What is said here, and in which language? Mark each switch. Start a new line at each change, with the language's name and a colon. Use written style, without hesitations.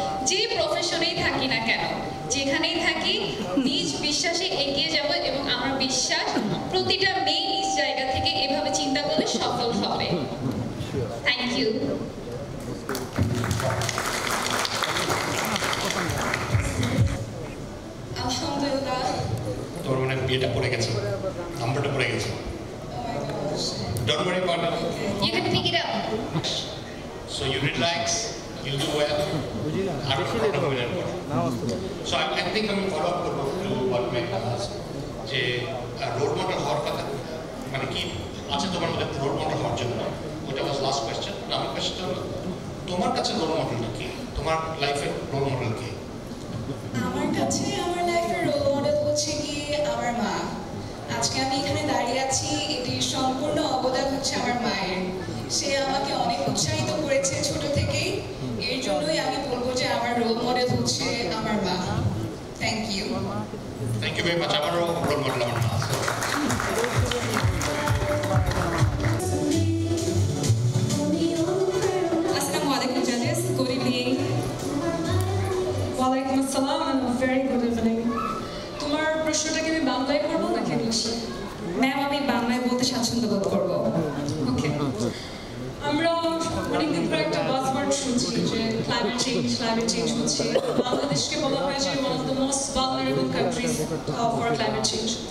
Bangla: যে প্রফেশনেই থাকি না কেন, যেখানেই থাকি, নিজ বিশ্বাসে এগিয়ে যাব এবং আমার বিশ্বাস প্রতিটা মেয়ে নিজ জায়গা থেকে এভাবে চিন্তা করলে সফল হবে।
English: Thank you.
Arabic: আলহামদুলিল্লাহ।
Bangla: তোর মানে বিয়েটা পড়ে গেছে, নাম্বারটা পড়ে গেছে।
English: Don't worry about it. You can pick it up. So you relax, you'll do well. I don't know what to do. So I think I'm follow up to what Megha asked.
Bangla: যে role model হওয়ার কথা মানে কি আছে তোমার মধ্যে role model হওয়ার জন্য,
English: ওটা was last question.
Bangla: আমার কোয়েশ্চেন হলো তোমার কাছে রোল মডেলটা কি, তোমার লাইফে রোল মডেল কি? আমার কাছে আমার লাইফের রোল মডেল হচ্ছে কি আমার মা। আজকে আমি এখানে দাঁড়িয়ে আছি, এটির সম্পূর্ণ অবদান হচ্ছে আমার মায়ের। সে আমাকে অনেক উৎসাহিত করেছে ছোট থেকেই, এর জন্যই আমি বলবো যে আমার রোল মডেল হচ্ছে আমার মা।
English: Thank you. Thank you very much.
Bangla: আমারও রোল মডেল আমার মা।
English: Assalamu alaikum judges. Good evening. Walaikum assalam and a very good evening.
Bangla: তোমার প্রশ্নটাকে আমি বাংলায় করবো নাকি ইংলিশে? ম্যাম, আমি বাংলায় বলতে স্বাচ্ছন্দ্য বোধ করবো। ওকে। আমরা অনেকদিন ধরে একটা বাজওয়ার্ড শুনছি যে ক্লাইমেট চেঞ্জ হচ্ছে। বাংলাদেশকে বলা হয় যে
English: One of the most vulnerable countries for climate change.